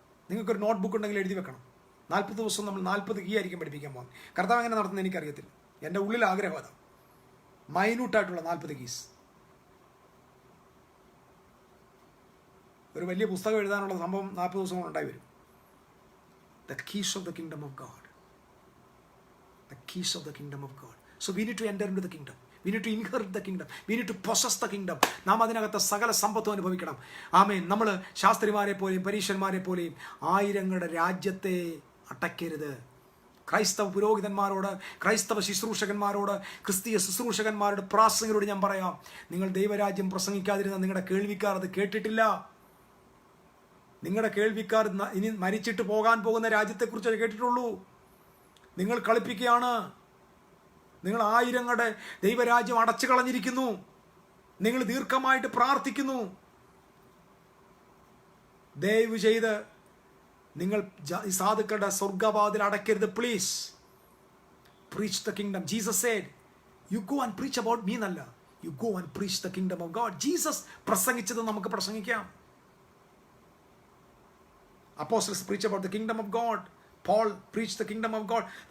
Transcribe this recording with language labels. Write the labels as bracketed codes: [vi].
[ml] നിങ്ങൾക്കൊരു note book ഉണ്ടെങ്കിൽ എഴുതി വെക്കണം. 40 ദിവസം നമ്മൾ 40 കീ ആയിരിക്കും പഠിപ്പിക്കാൻ പോകുന്നത്. കർത്താവ് എങ്ങനെ നടത്തുന്നത് എനിക്കറിയത്തില്ല. എൻ്റെ ഉള്ളിൽ ആഗ്രഹം അതാണ്, മൈന്യൂട്ടായിട്ടുള്ള 40 കീസ്. ഒരു വലിയ പുസ്തകം എഴുതാനുള്ള സംഭവം 40 ദിവസം കൊണ്ട് ഉണ്ടായി വരും. [en] The keys of the kingdom of God. The keys of the kingdom of God. So we need to enter into the kingdom. We need to inherit the kingdom. We need to possess the kingdom. [ml] നാം അതിനകത്ത് സകല സമ്പത്തും അനുഭവിക്കണം. ആമേൻ. നമ്മൾ ശാസ്ത്രിമാരെ പോലെയും പരീക്ഷന്മാരെ പോലെയും ആയിരങ്ങളുടെ രാജ്യത്തെ അടയ്ക്കരുത്. ക്രൈസ്തവ പുരോഹിതന്മാരോട്, ക്രൈസ്തവ ശുശ്രൂഷകന്മാരോട്, ക്രിസ്തീയ ശുശ്രൂഷകന്മാരോട്, പ്രാസംഗികരോട് ഞാൻ പറയാം, നിങ്ങൾ ദൈവരാജ്യം പ്രസംഗിക്കാതിരുന്ന നിങ്ങളുടെ കേൾവിക്കാർ അത് കേട്ടിട്ടില്ല. നിങ്ങളുടെ കേൾവിക്കാർ ഇനി മരിച്ചിട്ട് പോകാൻ പോകുന്ന രാജ്യത്തെക്കുറിച്ച് കേട്ടിട്ടുള്ളൂ. നിങ്ങൾ കളിപ്പിക്കുകയാണ്. നിങ്ങൾ ആയിരങ്ങളുടെ ദൈവരാജ്യം അടച്ചു കളഞ്ഞിരിക്കുന്നു. നിങ്ങൾ ദീർഘമായിട്ട് പ്രാർത്ഥിക്കുന്നു. ദയവ് ചെയ്ത് നിങ്ങൾ സാധുക്കളുടെ സ്വർഗവാതിൽ അടയ്ക്കരുത്. [en] Please preach the kingdom. Jesus said, you go and preach about me എന്നല്ല, you go and preach the kingdom of God. [ml] Jesus പ്രസംഗിച്ചത് നമുക്ക് പ്രസംഗിക്കാം. [en] Apostles preach about the kingdom of God. Paul preached the kingdom of God.